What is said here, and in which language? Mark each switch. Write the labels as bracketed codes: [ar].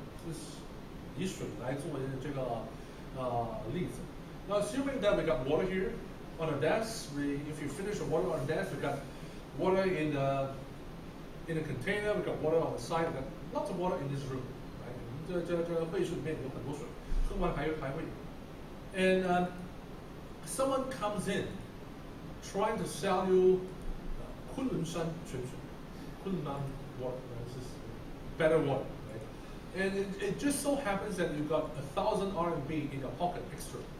[zh] 就是以水来作为这个例子。 [en] Now, assuming that we got water here on the desk, if you finish the water on the desk, we got water in a container, we got water on the side, we got lots of water in this room. Right? [zh] 这会议室里面有很多水，喝完还会有。 [en] And someone comes in trying to sell you 昆仑山泉水，昆仑 water, this is better water, right? And it just so happens that you got 1,000 RMB in your pocket extra.